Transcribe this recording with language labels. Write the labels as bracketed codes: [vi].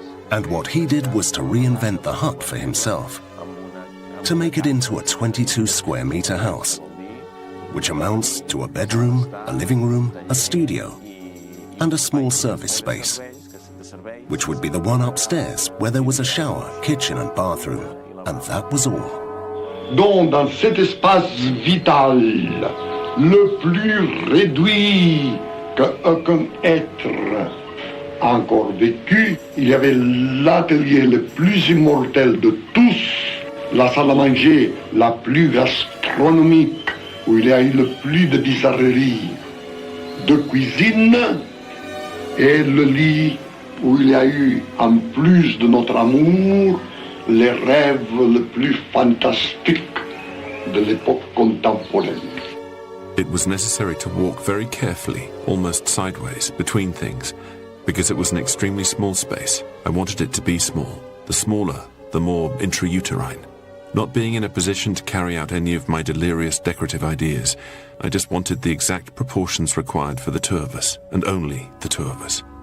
[en] And what he did was to reinvent the hut for himself, to make it into a 22 square meter house, which amounts to a bedroom, a living room, a studio, and a small service space, which would be the one upstairs where there was a shower, kitchen and bathroom, and that was all. [fr] Donc dans cet espace vital, le plus réduit qu'aucun être a encore vécu, il y avait l'atelier le plus immortel de tous, la salle à manger la plus gastronomique, où il y a eu le plus de bizarreries de cuisine, et le lit où il y a eu, en plus de notre amour, les rêves les plus fantastiques de l'époque contemporaine. [en] It was necessary to walk very carefully, almost sideways, between things, because it was an extremely small space. I wanted it to be small. The smaller, the more intrauterine. Not being in a position to carry out any of my delirious decorative ideas, I just wanted the exact proportions required for the two of us, and only the two of us.